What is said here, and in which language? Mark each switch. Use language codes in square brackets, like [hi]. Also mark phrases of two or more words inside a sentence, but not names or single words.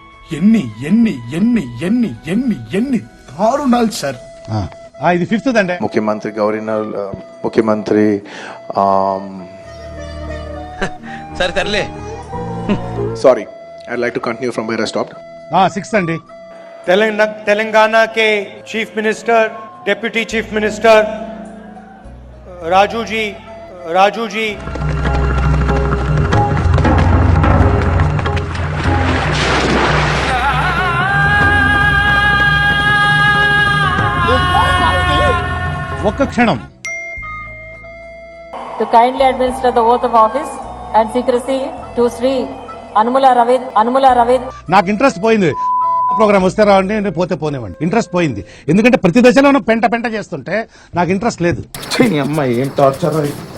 [te] ఎన్ని దారుణాలు సార్. ఇది ఫిఫ్త్ అండి. ముఖ్యమంత్రి సరే [en] Sorry I like to continue from where I stopped. [te] సిక్స్త్ అండి. [en] తెలంగాణ के Chief Minister Deputy Chief Minister राजू जी [te] ఒక్క క్షణం. [en] To kindly administer the oath of office and secrecy to Sri Anmula Ravid. [te] నాకు ఇంట్రెస్ట్ పోయింది. ప్రోగ్రామ్ వస్తే రావండి, పోతే పోనేవండి. ఇంట్రెస్ట్ పోయింది ఎందుకంటే ప్రతి దశలోనూ పెంట చేస్తుంటే నాకు ఇంట్రెస్ట్ లేదు. అమ్మాయి ఏం టార్చర్.